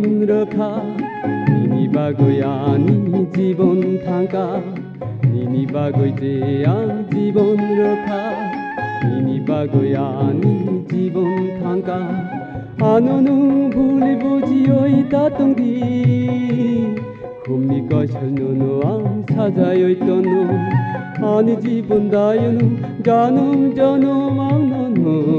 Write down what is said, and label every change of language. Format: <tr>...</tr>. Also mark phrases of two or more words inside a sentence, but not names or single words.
<trp>রক্ষা Nini bagoy ani জীবন থাকা Nini bagoy je ang</trp> <bn>জীবন রক্ষা</bn> <trp>Nini bagoy ani জীবন থাকা আননু ভুলি বুঝি ওই তাতংদি খুমনি কছলনো আং সাজাই ওই তনো আনি জীবন দায়নু</trp> <bn>জনম জনম</bn> <trp>আংননো</trp>